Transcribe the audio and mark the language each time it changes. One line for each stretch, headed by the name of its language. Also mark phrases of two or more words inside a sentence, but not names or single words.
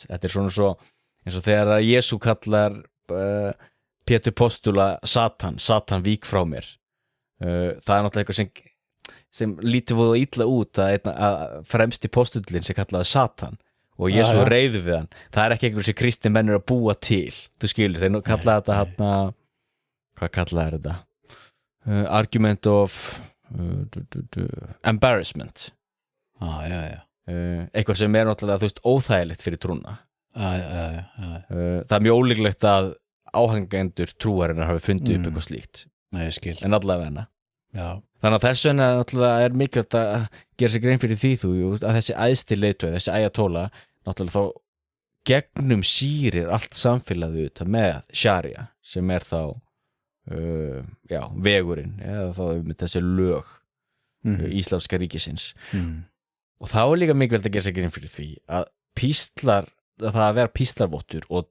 Icelandic: Þetta er svona svo eins og þegar að Jesú kallar Pétur postula Satan vík frá mér. Það er náttúrulega eitthvað sem lítur voða illa út að fremsti postullin sem kallaði Satan og Jesú reiður við hann. Það er ekki einhver sem kristni menn eru að búa til. Þú skilur, þeir kalla þetta hvað kallaði þetta?
English: Argument of embarrassment.
Icelandic: Eitthvað sem er náttúrulega, þú veist, óþægilegt fyrir trúna. Það er mjög ólíklegt að áhangendur trúarinnar hafi fundið upp eitthvað slíkt. Ég skil. En allavega hana. Já. Þannig að þessu náttúrulega er mikilvægt að gera sér grein fyrir því að þessi æðsti leiðtogi, þessi Ayatollah, náttúrulega þá gegnum sýrir allt samfélagið þetta með sharia sem er þá vegurinn eða þá með þessi lög íslamska ríkisins og þá er líka mikilvægt að gera sér grein fyrir því að það að vera píslarvottur og